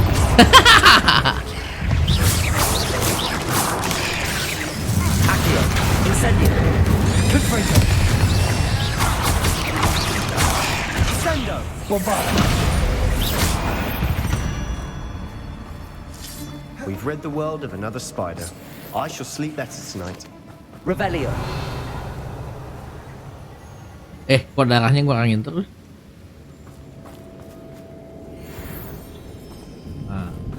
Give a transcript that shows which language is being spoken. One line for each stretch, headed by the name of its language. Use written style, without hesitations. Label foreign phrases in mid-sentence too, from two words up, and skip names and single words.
English: Accio. Incendio. Confringo. Sendo. Bombarda. We've rid the world of another spider. I shall sleep better tonight. Revelio.
Indonesian: Kok darahnya gua angin terus? Nah.